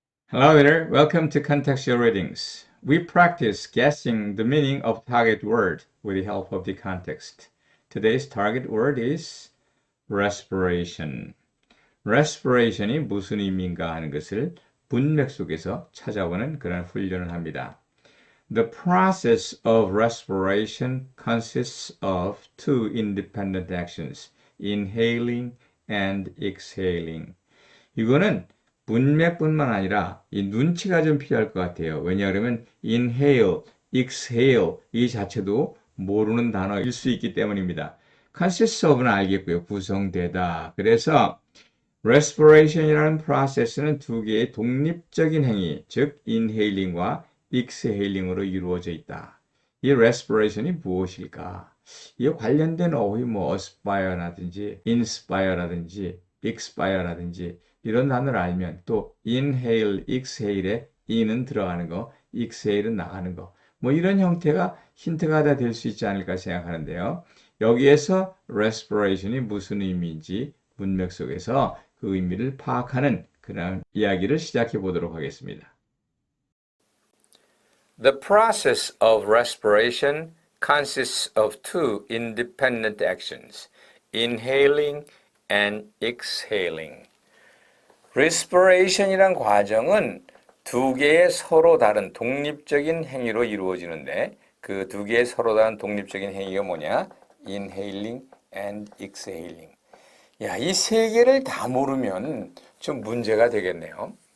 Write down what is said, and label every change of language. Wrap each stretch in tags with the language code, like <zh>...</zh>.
<en>Hello there, welcome to Contextual Readings. We practice guessing the meaning of target word with the help of the context. Today's target word is respiration.</en> <ko>respiration이 무슨 의미인가 하는 것을 문맥 속에서 찾아보는 그런 훈련을 합니다.</ko> <en>The process of respiration consists of two independent actions, inhaling and exhaling.</en> <ko>이거는 문맥뿐만 아니라 이 눈치가 좀 필요할 것 같아요. 왜냐하면 inhale, exhale 이 자체도 모르는 단어일 수 있기 때문입니다.</ko> <en>consists of</en> <ko>는 알겠고요. 구성되다. 그래서 respiration이라는 프로세스는 두 개의 독립적인 행위, 즉 inhaling과 exhaling으로 이루어져 있다. 이 respiration이 무엇일까? 이에 관련된 어휘 aspire라든지 inspire라든지 expire라든지 이런 단어를 알면 또 inhale, exhale에 in은 들어가는 거, exhale은 나가는 거 이런 형태가 힌트가 다 될 수 있지 않을까 생각하는데요. 여기에서 respiration이 무슨 의미인지 문맥 속에서 그 의미를 파악하는 그런 이야기를 시작해 보도록 하겠습니다.</ko> <en>The process of respiration consists of two independent actions, inhaling and exhaling.</en> <ko>respiration이란 과정은 두 개의 서로 다른 독립적인 행위로 이루어지는데 그 두 개의 서로 다른 독립적인 행위가 뭐냐?</ko> <en>inhaling and exhaling.</en> <ko>야, 이 세 개를 다 모르면 좀 문제가 되겠네요.</ko>